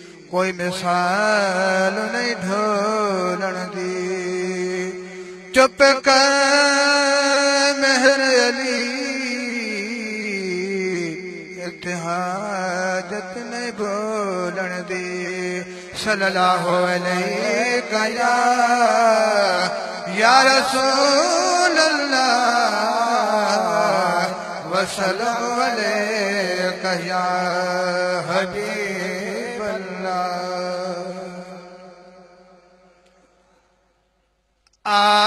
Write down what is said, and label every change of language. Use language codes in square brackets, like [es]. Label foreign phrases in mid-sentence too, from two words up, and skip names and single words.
[sd] ڪوئي مثال نه ڍولڻ جي. چپ ڪر مهر علي، هتي حاجت نه ڀولڻ جي. [ar] صلى الله عليك يا، يا رسول الله. وسلام عليك يا حبيب الله۔ آ،